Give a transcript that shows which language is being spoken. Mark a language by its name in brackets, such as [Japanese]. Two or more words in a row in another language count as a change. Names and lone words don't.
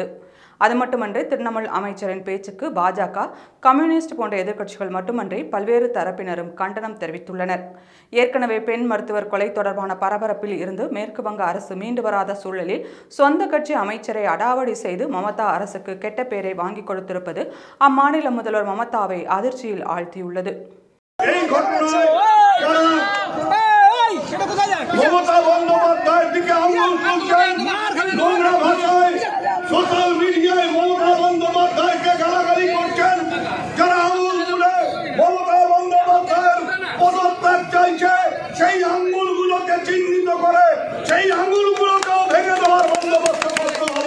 [Tamil] அது மட்டுமன்றி திரிணாமுல் அமைச்சரின் பேச்சுக்கு பாஜக, கம்யூனிஸ்ட் போன்ற எதிர்க்கட்சிகள் மட்டுமன்றி பல்வேறு தரப்பினரும் கண்டனம் தெரிவித்துள்ளனர். ஏற்கனவே பெண் மருத்துவர் கொலை தொடர்பான பரபரப்பில் இருந்து மேற்கு வங்க அரசு மீண்டு வராத சூழலில் சொந்த கட்சி அமைச்சரை அடாவடி செய்து மமதா அரசுக்கு கெட்ட பெயரை வாங்கி கொடுத்திருப்பது அம்மாநில முதல்வர் மமதாவை அதிர்ச்சியில் ஆழ்த்தியுள்ளது. [Bangla] সোশ্যাল মিডিয়ায় মমতা বন্দ্যোপাধ্যায়কে গালাগালি করছেন, যারা আঙুল তুলে মমতা বন্দ্যোপাধ্যায়ের পদত্যাগ চাইছে, সেই আঙুলগুলোকে চিহ্নিত করে সেই আঙুলগুলোকেও ভেঙে দেওয়ার বন্দোবস্ত করতে হবে।